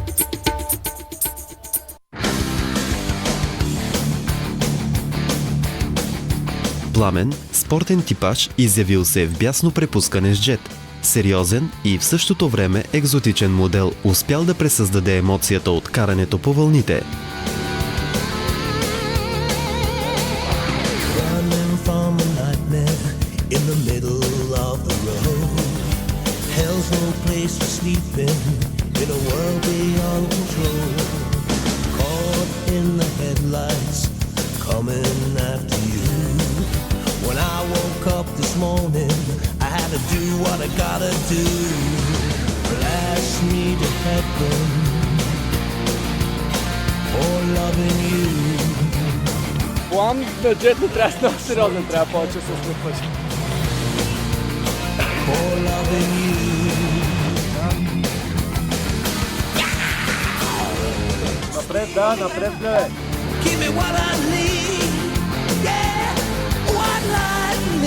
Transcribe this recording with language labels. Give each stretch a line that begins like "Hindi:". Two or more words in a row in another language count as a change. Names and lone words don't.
Bulgarian: Пламен, спортен типаж, изявил се в бясно препускане с джет. Сериозен и в същото време екзотичен модел, успял да пресъздаде емоцията от карането по вълните.
English: In the middle of the road, hell's no place for sleeping in a world beyond control. Caught in the headlights, coming after you. When I woke up this morning, I had to do what I gotta do. Blast me to heaven for loving you.
Bulgarian: План на джет не трябва да става сериозен, трябва повече да се смъкваш.
English: For loving you.
Bulgarian: Напред, напред, гледай!
English: Give me what I need, yeah, one life